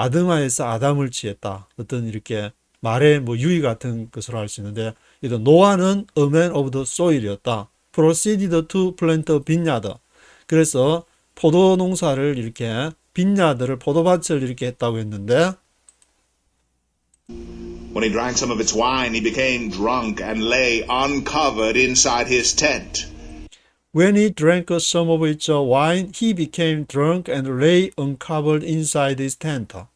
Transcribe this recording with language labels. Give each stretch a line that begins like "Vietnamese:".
Korean: 아드마에서 아담을 지었다. 어떤 이렇게 말의 뭐 유의 같은 것으로 할 수 있는데 노아는
English: a man of the soil
Korean: 이었다.
English: proceeded to plant a vineyard.
Korean: 그래서 포도 농사를 이렇게 빈야드를 포도밭을 이렇게 했다고 했는데
English: When he drank some of its wine, he became drunk and lay uncovered inside his tent. When he drank some of its wine, he became drunk and lay uncovered inside his tent.